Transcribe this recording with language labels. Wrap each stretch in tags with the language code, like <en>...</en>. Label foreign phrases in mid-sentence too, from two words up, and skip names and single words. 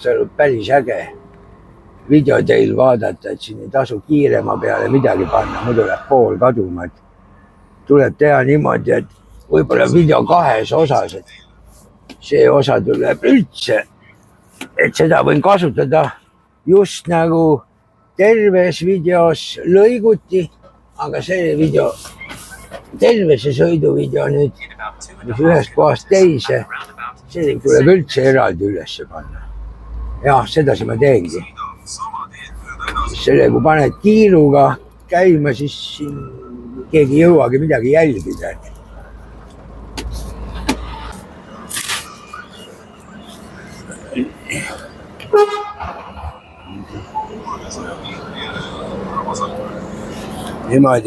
<et>saanud päris äge video teil vaadata, et siin ei tasu kiirema peale midagi panna, muidu läheb pool kaduma, et tuleb teha niimoodi, et võib-olla video kahes osas, et see osa tuleb üldse, et seda võin kasutada just nagu terves videos lõiguti, aga see video, terve see sõiduvideo nüüd,</et> <en>In about 2.5</en> <et>mis ühest kohast teise,</et> <en>at the roundabout,</en> <et>see</et> <en>take the</en> <et>tuleb</et> <en>second</en> <et>üldse eraldi üles panna. Jah, sedasi ma teengi. Sõida sama teed mööda edasi. Selle, kui paned kiiruga käima, siis siin keegi ei jõuagi midagi jälgida. Niimoodi.</et>